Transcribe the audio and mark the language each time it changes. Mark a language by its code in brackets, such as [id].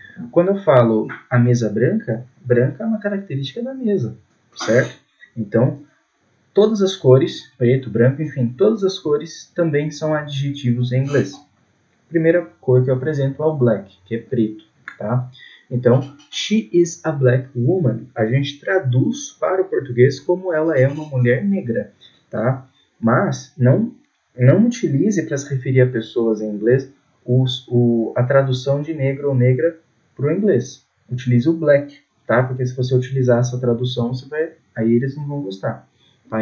[pt] Quando eu falo a mesa branca, branca é uma característica da mesa, certo? Então, todas as cores, preto, branco, enfim, todas as cores também são adjetivos em inglês. A primeira cor que eu apresento é o black, que é preto, tá? [en] Então, she is a black woman. [pt] A gente traduz para o português como ela é uma mulher negra, tá? Mas não utilize para se referir a pessoas em inglês a tradução de negro ou negra para o inglês. Utilize o black, tá? Porque se você utilizar essa tradução, aí eles não vão gostar, tá?